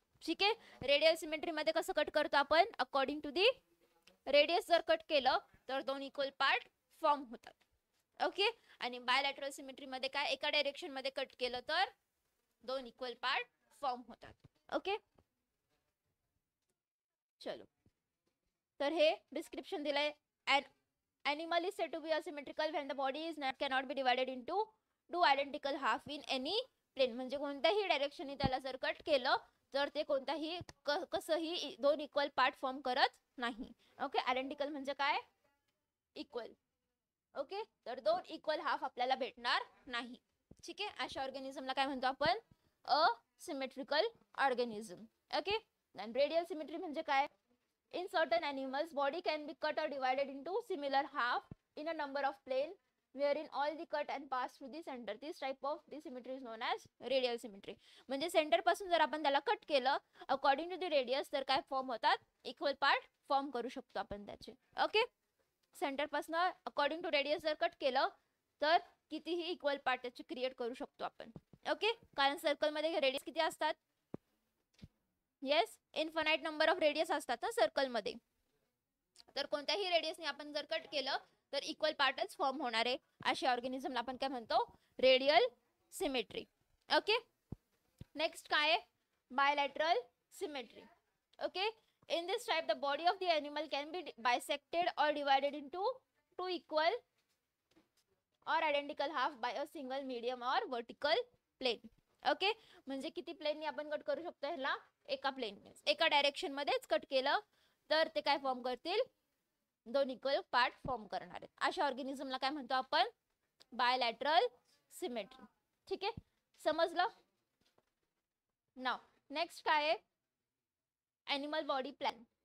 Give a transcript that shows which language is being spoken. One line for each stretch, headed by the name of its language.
Marathi: ठीक आहे, radial symmetry मध्ये कसं कट करतो आपण, अकॉर्डिंग टू दी रेडियस जर कट केलं तर दोन इक्वल पार्ट फॉर्म होतात. ओके, आणि बायलॅटरल सिमेट्री मध्ये काय, एका डायरेक्शन मध्ये कट केलं तर दोन इक्वल पार्ट फॉर्म होतात. ओके, चलो, तर हे डिस्क्रिप्शन दिलंय.
English: Animal is said to be asymmetrical when the body is not cannot be divided into two identical half in any plane.
Marathi: म्हणजे कोणत्याही डायरेक्शनने त्याला जर कट केलं तर ते कोणताही कसंही दोन इक्वल पार्ट फॉर्म करत नाही. ओके, आयडेंटिकल म्हणजे काय, इक्वल. ओके, तर दोन इक्वल हाफ आपल्याला भेटणार नाही. ठीक आहे, अशा ऑर्गॅनिझमला काय म्हणतो आपण, असिमेट्रिकल ऑर्गॅनिझम. ओके, आणि रेडियल सिमेट्री म्हणजे काय,
English: in certain animals body can be cut or divided into similar half in a number of plane wherein all the cut and pass through the center. This type of the symmetry is known as radial symmetry.
Marathi: म्हणजे centre पासून जर आपण त्याला cut केलं according to the radius तर काय form होतात, equal part form करू शकतो आपण त्याचे. ओके, सेंटर पासून अकॉर्डिंग टू रेडियस जर कट केलं तर कितीही इक्वल पार्ट त्याचे क्रिएट करू शकतो आपण. ओके, कारण सर्कल मध्ये रेडियस किती असतात, yes, infinite number of radius असतात ना सर्कल मध्ये. तर कोणत्याही रेडियसने आपण जर कट केलं तर इक्वल पार्टच फॉर्म होणार आहे. अशा ऑर्गॅनिझमला आपण काय म्हणतो, रेडियल सिमेट्री. ओके, नेक्स्ट काय आहे, bilateral symmetry.
English: Okay, in this type the body of the animal can be bisected or divided into two equal or identical half by a single medium or vertical plane.
Marathi: ओके, म्हणजे किती प्लेननी आपण कट करू शकतो ह्याला, एका प्लेनने, एका डायरेक्शन मध्येच कट केलं तर ते काय फॉर्म करतील, दोन इक्वल पार्ट फॉर्म करणार आहेत. अशा ऑर्गॅनिझमला काय म्हणतो आपण, बायलॅटरल सिमेट्री. ठीक आहे, समजलं. नाव नेक्स्ट काय आहे, ॲनिमल बॉडी प्लॅन.